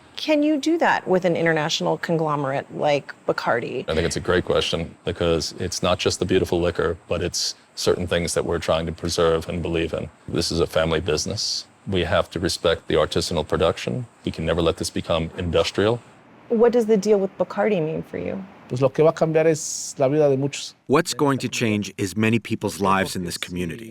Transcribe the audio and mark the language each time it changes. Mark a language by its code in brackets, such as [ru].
[en] Can you do that with an international conglomerate like Bacardi? I think it's a great question because it's not just the beautiful liquor, but it's certain things that we're trying to preserve and believe in. This is a family business. We have to respect the artisanal production. We can never let this become industrial. What does the deal with Bacardi mean for you? [es] Pues lo que va a cambiar es la vida de muchos. [en] What's going to change is many people's lives in this community.